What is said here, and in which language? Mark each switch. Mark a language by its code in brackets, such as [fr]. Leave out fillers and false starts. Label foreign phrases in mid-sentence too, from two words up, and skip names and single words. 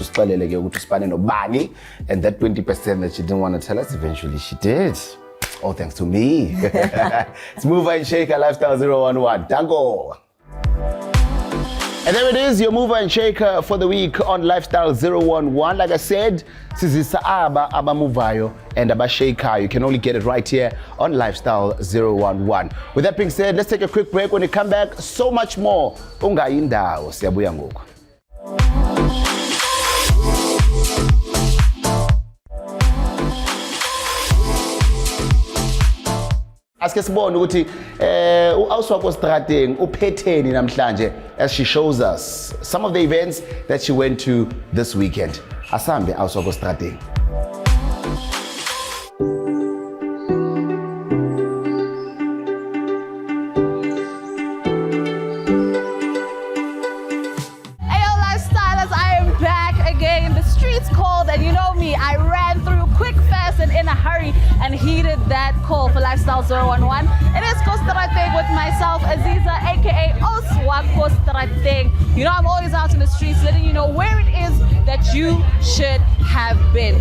[en] Just and that 20% that she didn't want to tell us, eventually she did. All thanks to me. It's Mover and Shaker Lifestyle 011. Dango. And there it is, your mover and shaker for the week on Lifestyle 011. Like I said, [xh] sizisa aba muvayo and aba shaker. [en] You can only get it right here on Lifestyle 011. With that being said, let's take a quick break. When we come back, so much more. [xh] Ungayi ndawo, siyabuya ngoku. Aske sibone ukuthi Ko Straateng uphetheni namhlanje [en] as she shows us some of the events that she went to this weekend. [xh] Asambe Ko Straateng. [en] Ayo lifestylers, I am back again. The streets called, and you know me, I ran through quick, fast, and in a hurry and heeded that call for Lifestyle 011. It is Ko Straateng with myself, Aziza, aka Oswa Ko Straateng. You know, I'm always out in the streets letting you know where it is that you should have been.